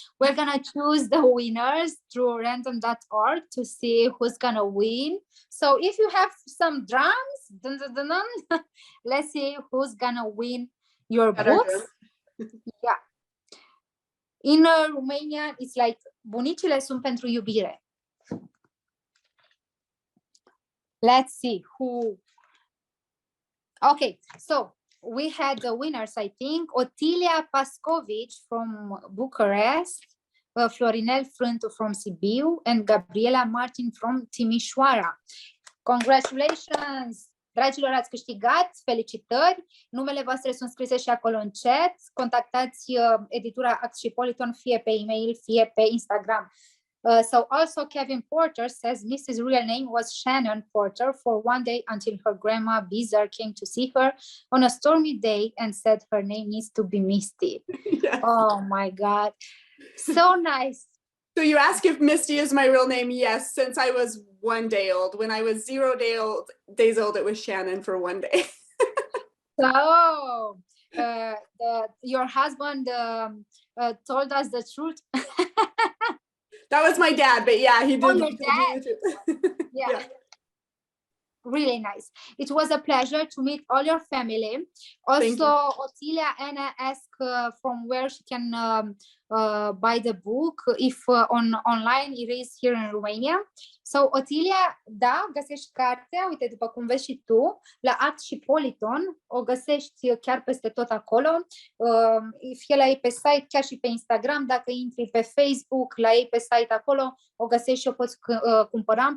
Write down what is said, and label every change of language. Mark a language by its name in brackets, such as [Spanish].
[English] We're gonna choose the winners through random.org to see who's gonna win. So if you have some drums, dun, dun, dun, dun, let's see who's gonna win your books. Yeah. In Romania, it's like [Romanian] bunicile sunt pentru iubire. [English] Let's see who. Okay, so we had the winners, I think. Otilia Pascovic from Bucharest, Florinel Frântu from Sibiu, and Gabriela Martin from Timișoara. Congratulations! [Romanian] Dragilor, ați câștigat, felicitări! Numele voastre sunt scrise și acolo în chat. Contactați editura Act și Politon fie pe e-mail, fie pe Instagram. [English] So also Kevin Porter says Mrs. real name was Shannon Porter for one day until her grandma Bizarre came to see her on a stormy day and said her name needs to be Misty. Yes. Oh my God. So nice. So you ask if Misty is my real name? Yes, since I was 1 day old. When I was 0 days old, it was Shannon for 1 day. So your husband told us the truth. That was my dad, but yeah, he did. Oh, your dad. Yeah. Really nice. It was a pleasure to meet all your family. Also, Otilia Anna asked from where she can buy the book, if online it is here in Romania. [Romanian] So, Otilia, da, găsești cartea, uite, după cum vezi și tu, la Act și Politon, o găsești chiar peste tot acolo, fie la ei pe site, chiar și pe Instagram, dacă intri pe Facebook, la ei pe site acolo, o găsești și o poți cumpăra.